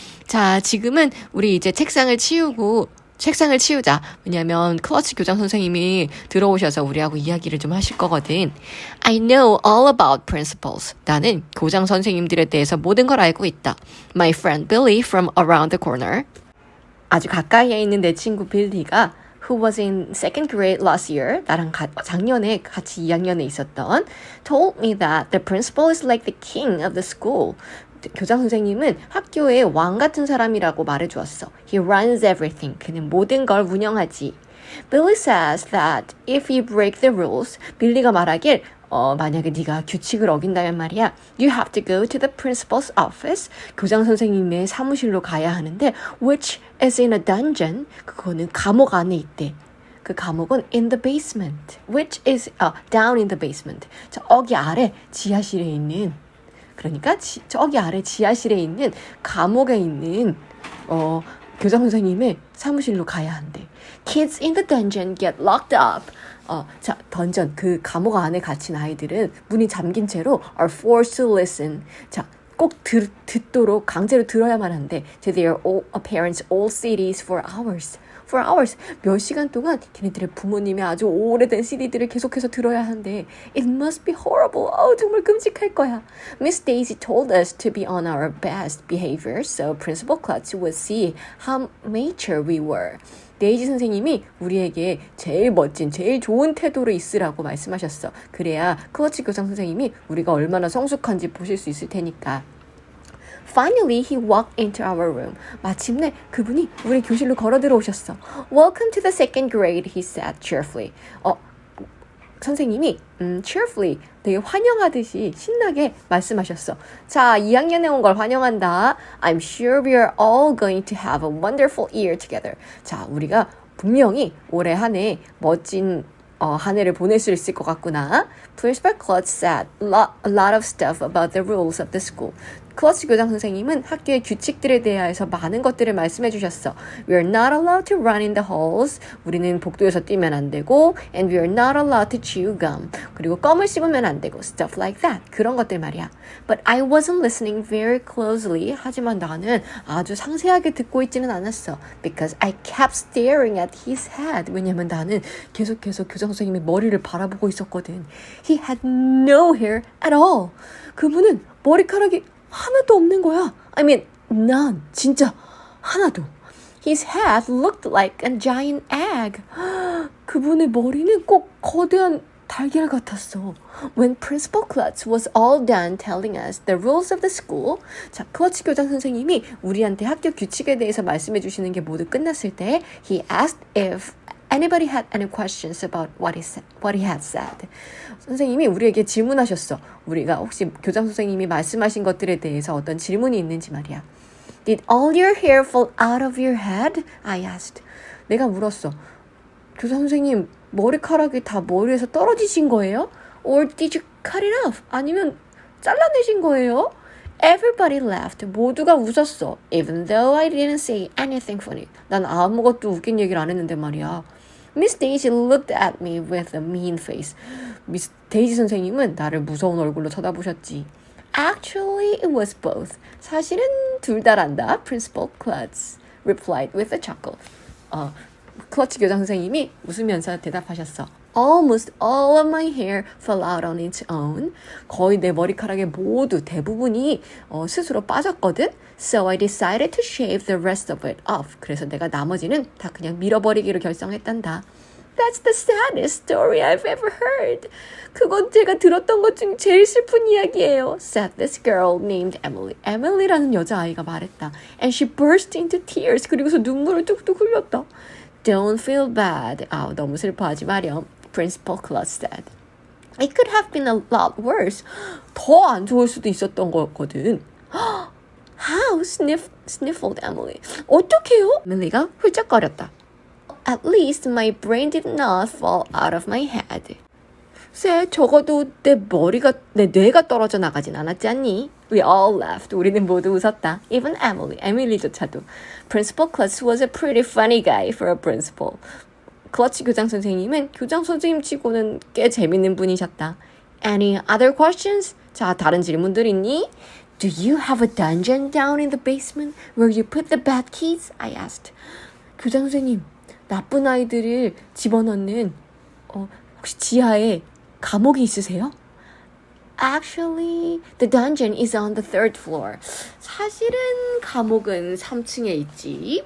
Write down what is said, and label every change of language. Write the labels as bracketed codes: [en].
[ko] 자, 지금은 우리 이제 책상을 치우자. 왜냐면 클러치 교장 선생님이 들어오셔서 우리하고 이야기를 좀 하실 거거든. [en] I know all about principals. [ko] 나는 교장 선생님들에 대해서 모든 걸 알고 있다. [en] My friend Billy from around the corner. [ko] 아주 가까이에 있는 내 친구 빌리가 [en] who was in second grade last year, [ko] 나랑 작년에 같이 2학년에 있었던, [en] told me that the principal is like the king of the school. [ko] 교장 선생님은 학교의 왕 같은 사람이라고 말해주었어. [en] He runs everything. [ko] 그는 모든 걸 운영하지. [en] Billy says that if you break the rules, [ko] 빌리가 말하길 만약에 네가 규칙을 어긴다면 말이야, [en] you have to go to the principal's office. [ko] 교장 선생님의 사무실로 가야 하는데, [en] which is in a dungeon. [ko] 그거는 감옥 안에 있대. 그 감옥은 [en] in the basement, which is down in the basement. [ko] 저기 아래 지하실에 있는. 그러니까 저기 아래 지하실에 있는 감옥에 있는 교장 선생님의 사무실로 가야 한대. [en] Kids in the dungeon get locked up. [ko] 자, 던전, 그 감옥 안에 갇힌 아이들은 문이 잠긴 채로 [en] are forced to listen. [ko] 자, 꼭 듣도록 강제로 들어야만 한대. [en] To their parents' old CDs for hours. For hours. [ko] 몇 시간 동안 걔네들의 부모님의 아주 오래된 CD들을 계속해서 들어야 한대. [en] It must be horrible. [ko] 정말 끔찍할 거야. [en] Miss Daisy told us to be on our best behavior, so Principal Klutz would see how mature we were. [ko] 데이지 선생님이 우리에게 제일 멋진, 제일 좋은 태도로 있으라고 말씀하셨어. 그래야 클러치 교장 선생님이 우리가 얼마나 성숙한지 보실 수 있을 테니까. [en] Finally, he walked into our room. [ko] 마침내 그분이 우리 교실로 걸어 들어오셨어. [en] Welcome to the second grade, he said cheerfully. [ko] 선생님이 cheerfully, 되게 환영하듯이 신나게 말씀하셨어. 자, 2학년에 온 걸 환영한다. [en] I'm sure we are all going to have a wonderful year together. [ko] 자, 우리가 분명히 올해 한 해 멋진 한 해를 보낼 수 있을 것 같구나. [en] Principal Klutz said a lot of stuff about the rules of the school. [ko] 클러치 교장 선생님은 학교의 규칙들에 대해서 많은 것들을 말씀해 주셨어. [en] We are not allowed to run in the halls. [ko] 우리는 복도에서 뛰면 안 되고 [en] and we are not allowed to chew gum. [ko] 그리고 껌을 씹으면 안 되고 [en] stuff like that. [ko] 그런 것들 말이야. [en] But I wasn't listening very closely. [ko] 하지만 나는 아주 상세하게 듣고 있지는 않았어. [en] Because I kept staring at his head. [ko] 왜냐면 나는 계속해서 교장 선생님의 머리를 바라보고 있었거든. [en] He had no hair at all. [ko] 그분은 머리카락이 하나도 없는 거야. [en] I mean, none. [ko] 진짜 하나도. [en] His head looked like a giant egg. [ko] 그분의 머리는 꼭 거대한 달걀 같았어. [en] When Principal Klutz was all done telling us the rules of the school, [ko] 자, 클러치 교장 선생님이 우리한테 학교 규칙에 대해서 말씀해 주시는 게 모두 끝났을 때, [en] he asked if anybody had any questions about what he had said. [ko] 선생님이 우리에게 질문하셨어. 우리가 혹시 교장 선생님이 말씀하신 것들에 대해서 어떤 질문이 있는지 말이야. [en] Did all your hair fall out of your head? I asked. [ko] 내가 물었어. 교장 선생님, 머리카락이 다 머리에서 떨어지신 거예요? [en] Or did you cut it off? [ko] 아니면 잘라내신 거예요? [en] Everybody laughed. [ko] 모두가 웃었어. [en] Even though I didn't say anything funny. [ko] 난 아무것도 웃긴 얘기를 안 했는데 말이야. [en] Miss Daisy looked at me with a mean face. [ko] 미스 데이지 선생님은 나를 무서운 얼굴로 쳐다보셨지. [en] Actually, it was both. [ko] 사실은 둘 다란다. [en] Principal Klutz replied with a chuckle. [ko] 클러치 교장 선생님이 웃으면서 대답하셨어. [en] Almost all of my hair fell out on its own. [ko] 거의 내 머리카락의 모두 대부분이 스스로 빠졌거든. [en] So I decided to shave the rest of it off. [ko] 그래서 내가 나머지는 다 그냥 밀어버리기로 결정했단다. [en] That's the saddest story I've ever heard. [ko] 그건 제가 들었던 것 중 제일 슬픈 이야기예요. [en] Said this girl named Emily. [ko] Emily라는 여자아이가 말했다. [en] And she burst into tears. [ko] 그리고서 눈물을 뚝뚝 흘렸다. [en] Don't feel bad. [ko] 너무 슬퍼하지 마렴. [en] Principal Klutz said. It could have been a lot worse. [ko] 더 안 좋을 수도 있었던 거거든. [en] How? sniffled Emily. [ko] 어떡해요? 밀리가 훌쩍거렸다. [en] At least my brain did not fall out of my head. [ko] 쎄, 적어도 내 뇌가 떨어져 나가진 않았지 않니? [en] We all laughed. [ko] 우리는 모두 웃었다. [en] Even Emily, [ko] 에밀리조차도. [en] Principal Klutz was a pretty funny guy for a principal. [ko] 클러치 교장 선생님은 교장 선생님 치고는 꽤 재밌는 분이셨다. [en] Any other questions? [ko] 자, 다른 질문들 있니? [en] Do you have a dungeon down in the basement where you put the bad kids? I asked. [ko] 교장 선생님, 나쁜 아이들을 집어넣는 혹시 지하에 감옥이 있으세요? [en] Actually, the dungeon is on the third floor. [ko] 사실은 감옥은 3층에 있지.